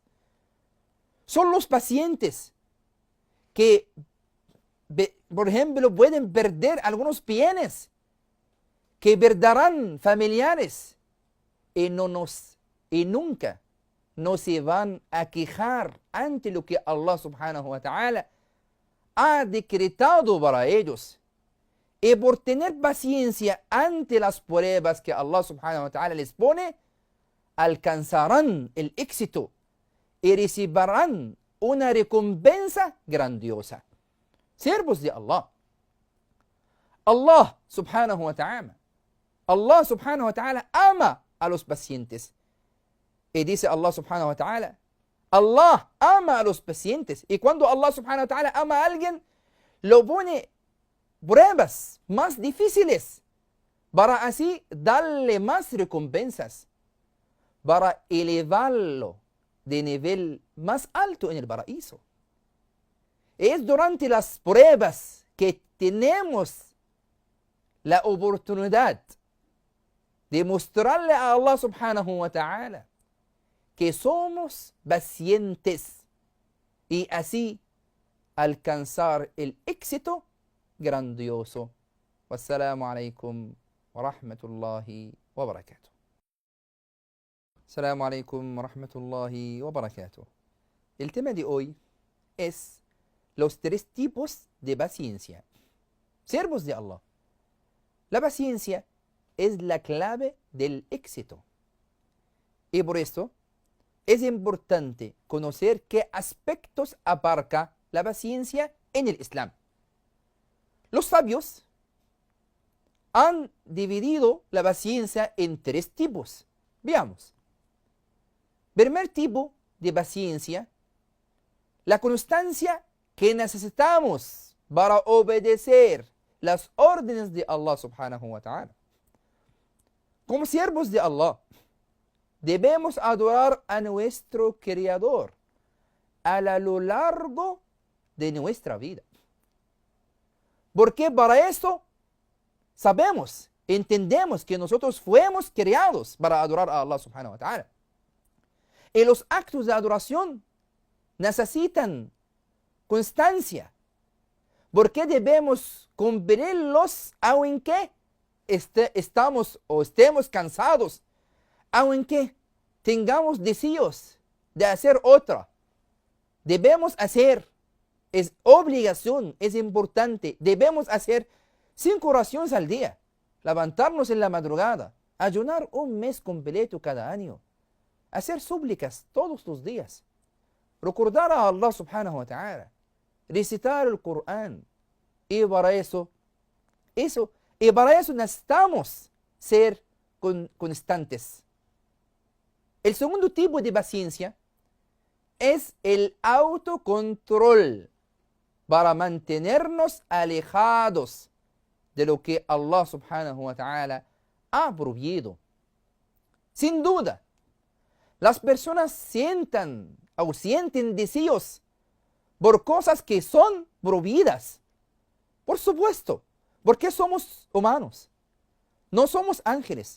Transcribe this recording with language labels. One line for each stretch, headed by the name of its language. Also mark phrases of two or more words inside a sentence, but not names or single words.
Spanish: Son los pacientes que, por ejemplo, pueden perder algunos bienes, que perderán familiares y nunca no se van a quejar ante lo que Allah
Arabic: سبحانه وتعالى
Spanish: ha decretado para ellos. Y por tener paciencia ante las pruebas que Allah
Arabic: سبحانه وتعالى
Spanish: les pone, alcanzarán el éxito y recibirán una recompensa grandiosa. Siervos de Allah, Allah
Arabic: سبحانه وتعالى
Spanish: ama a los pacientes. Y dice Allah
Arabic: سبحانه وتعالى,
Spanish: Allah ama a los pacientes. Y cuando Allah
Arabic: سبحانه وتعالى
Spanish: ama a alguien, lo pone pruebas más difíciles para así darle más recompensas, para elevarlo de nivel más alto en el paraíso. Es durante las pruebas que tenemos la oportunidad de mostrarle a Allah
Arabic: سبحانه وتعالى
Spanish: que somos pacientes y así alcanzar el éxito grandioso.
Arabic: والسلام عليكم ورحمة الله وبركاته. السلام عليكم ورحمة الله وبركاته.
Spanish: El tema de hoy es los 3 tipos de paciencia. Siervos de Allah, la paciencia es la clave del éxito. Y por esto es importante conocer qué aspectos abarca la paciencia en el Islam. Los sabios han dividido la paciencia en 3 tipos. Veamos. Primer tipo de paciencia, la constancia que necesitamos para obedecer las órdenes de Allah
Arabic: سبحانه وتعالى.
Spanish: Como siervos de Allah, debemos adorar a nuestro Creador a lo largo de nuestra vida. Porque para eso sabemos, entendemos que nosotros fuimos creados para adorar a Allah
Arabic: سبحانه وتعالى.
Spanish: Y los actos de adoración necesitan constancia. Porque debemos cumplirlos aunque estamos o estemos cansados, aunque tengamos deseos de hacer otra. Debemos hacer, es obligación, es importante, debemos hacer 5 oraciones al día, levantarnos en la madrugada, ayunar un mes completo cada año, hacer súplicas todos los días, recordar a Allah
Arabic: سبحانه وتعالى,
Spanish: recitar el Corán, y para eso necesitamos ser constantes. El segundo tipo de paciencia es el autocontrol para mantenernos alejados de lo que Allah
Arabic: سبحانه وتعالى
Spanish: ha prohibido. Sin duda, las personas sienten deseos por cosas que son prohibidas. Por supuesto, porque somos humanos, no somos ángeles.